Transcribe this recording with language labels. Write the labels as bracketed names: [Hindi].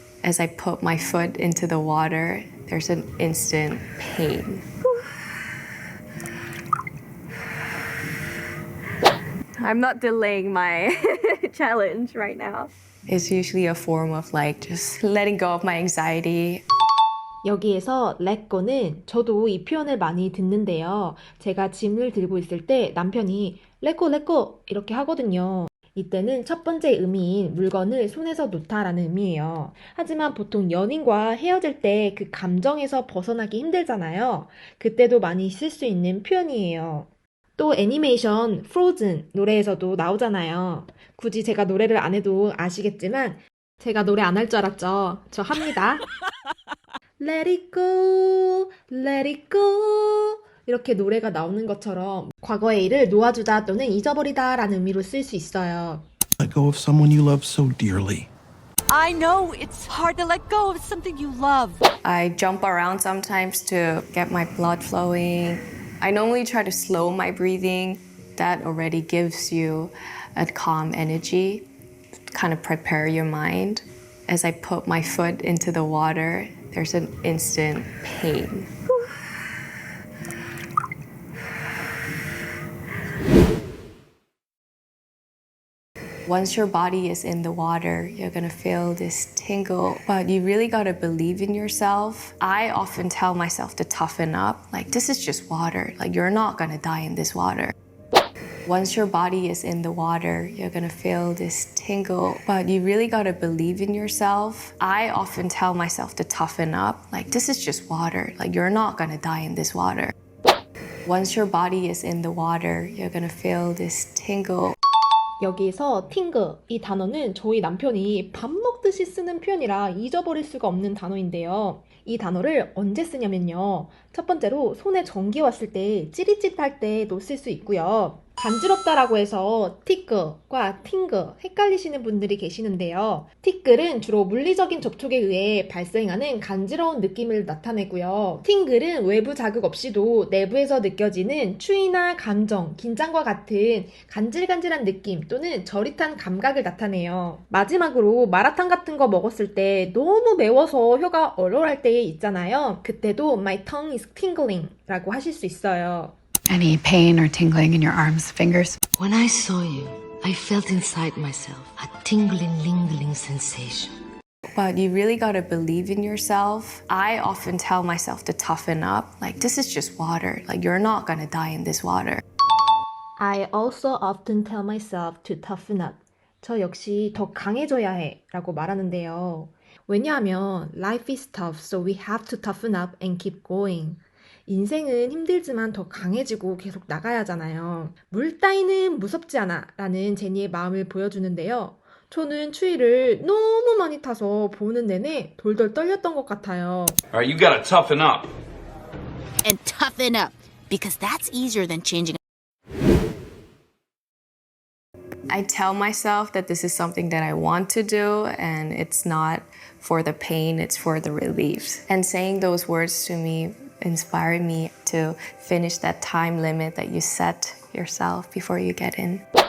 [English] As I put my foot into the water, there's an instant pain. I'm not delaying my challenge right now. It's usually a form of like just letting go of my anxiety. [Korean] 여기에서 let go는 저도 이 표현을 많이 듣는데요. 제가 짐을 들고 있을 때 남편이 [English] let go, let go [Korean] 이렇게 하거든요. 이때는 첫 번째 의미인 물건을 손에서 놓다라는 의미예요. 하지만 보통 연인과 헤어질 때 그 감정에서 벗어나기 힘들잖아요. 그때도 많이 쓸 수 있는 표현이에요. 또 애니메이션 프로즌 노래에서도 나오잖아요. 굳이 제가 노래를 안 해도 아시겠지만 제가 노래 안 할 줄 알았죠? 저 합니다. [English] Let it go, let it go [Korean] 이렇게 노래가 나오는 것처럼 과거의 일을 놓아주다 또는 잊어버리다 라는 의미로 쓸 수 있어요. [English] Let go of someone you love so dearly. I know it's hard to let go of something you love. I jump around sometimes to get my blood flowing. I normally try to slow my breathing. That already gives you a calm energy, kind of prepare your mind. As I put my foot into the water, there's an instant pain. Once your body is in the water, you're gonna feel this tingle, but you really gotta believe in yourself. I often tell myself to toughen up, like this is just water, like you're not gonna die in this water. Once your body is in the water, you're gonna feel this tingle, but you really gotta believe in yourself. I often tell myself to toughen up, like this is just water, like you're not gonna die in this water. Once your body is in the water, you're gonna feel this tingle. [Korean] 여기에서 팅그 이 단어는 저희 남편이 밥 먹듯이 쓰는 표현이라 잊어버릴 수가 없는 단어인데요. 이 단어를 언제 쓰냐면요. 첫 번째로 손에 전기 왔을 때 찌릿찌릿할 때도 쓸 수 있고요. 간지럽다라고 해서 티끌과 팅글 헷갈리시는 분들이 계시는데요. 티끌은 주로 물리적인 접촉에 의해 발생하는 간지러운 느낌을 나타내고요. 팅글은 외부 자극 없이도 내부에서 느껴지는 추위나 감정, 긴장과 같은 간질간질한 느낌 또는 저릿한 감각을 나타내요. 마지막으로 마라탕 같은 거 먹었을 때 너무 매워서 혀가 얼얼할 때 있잖아요. 그때도 [English] my tongue is tingling [Korean] 라고 하실 수 있어요. [English] Any pain or tingling in your arms, fingers? When I saw you, I felt inside myself a tingling, lingering sensation. But you really gotta believe in yourself. I often tell myself to toughen up, like this is just water, like you're not gonna die in this water. I also often tell myself to toughen up. [Korean] 저 역시 더 강해져야 해 라고 말하는데요. [English] 왜냐하면 life is tough, so we have to toughen up and keep going. [Korean] 인생은 힘들지만 더 강해지고 계속 나가야 하잖아요. 물 따위는 무섭지 않아 라는 제니의 마음을 보여주는데요. 저는 추위를 너무 많이 타서 보는 내내 돌돌 떨렸던 것 같아요. [English] Alright, you gotta toughen up. And toughen up, because that's easier than changing. I tell myself that this is something that I want to do and it's not for the pain, it's for the relief. And saying those words to me inspired me to finish that time limit that you set yourself before you get in.